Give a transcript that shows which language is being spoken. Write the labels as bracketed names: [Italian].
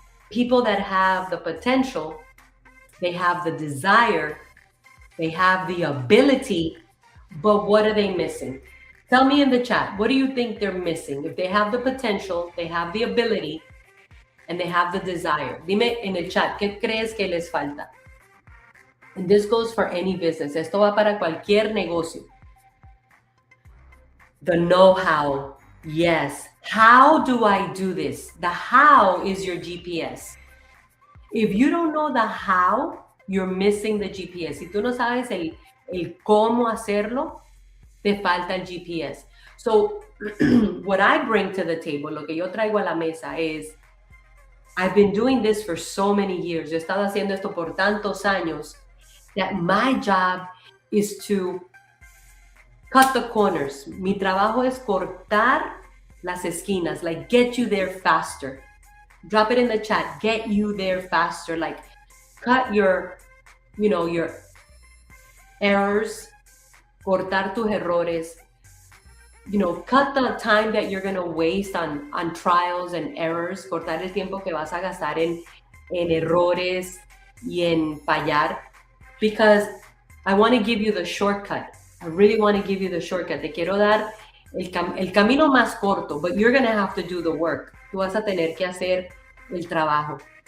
[English] People that have the potential, they have the desire, they have the ability, but what are they missing? Tell me in the chat, what do you think they're missing? If they have the potential, they have the ability, and they have the desire. [Spanish] Dime en el chat, ¿qué crees que les falta? [English] And this goes for any business. [Spanish] Esto va para cualquier negocio. [English] The know-how. Yes. How do I do this? The how is your GPS. If you don't know the how, you're missing the GPS. [Spanish] Si tú no sabes el cómo hacerlo, te falta el GPS. [English] So what I bring to the table, [Spanish] lo que yo traigo a la mesa es, [English] I've been doing this for so many years. [Spanish] Yo he estado haciendo esto por tantos años [English] that my job is to cut the corners. [Spanish] Mi trabajo es cortar las esquinas, [English] like get you there faster. Drop it in the chat, get you there faster. Like cut your errors, [Spanish] cortar tus errores, [English] cut the time that you're going to waste on trials and errors, [Spanish] cortar el tiempo que vas a gastar en errores y en fallar, [English] because I want to give you the shortcut. I really want to give you the shortcut. [Spanish] Te quiero dar el camino más corto, [English] but you're going to have to do the work. [Spanish] Tú vas a tener que hacer el trabajo.